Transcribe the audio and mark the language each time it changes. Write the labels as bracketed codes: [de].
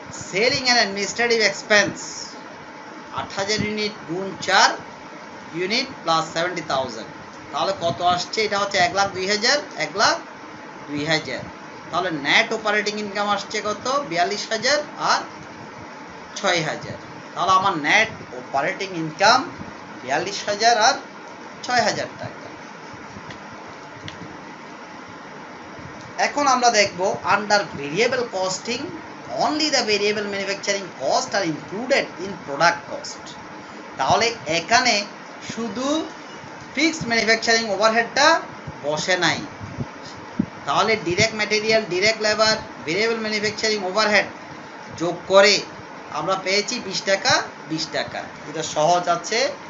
[bn] Selling and administrative expense 8,000 unit গুণ 4 unit plus 70,000, তাহলে কত আসছে, এটা হচ্ছে 1,02,000, 1,02,000। তাহলে নেট অপারেটিং ইনকাম আসছে কত, 42,000 আর 6,000। তাহলে আমার নেট অপারেটিং ইনকাম 42,000 আর 6,000 টাকা। এখন আমরা দেখব [en] Under variable costing only the variable manufacturing cost are included in product cost। [bn] তাহলে এখানে শুধু ফিক্সড ম্যানুফ্যাকচারিং ওভারহেডটা বসে নাই, তাহলে direct material, direct labour, variable manufacturing overhead যোগ করে আমরা পেয়েছি 20 টাকা 20 টাকা। এটা সহজ আছে।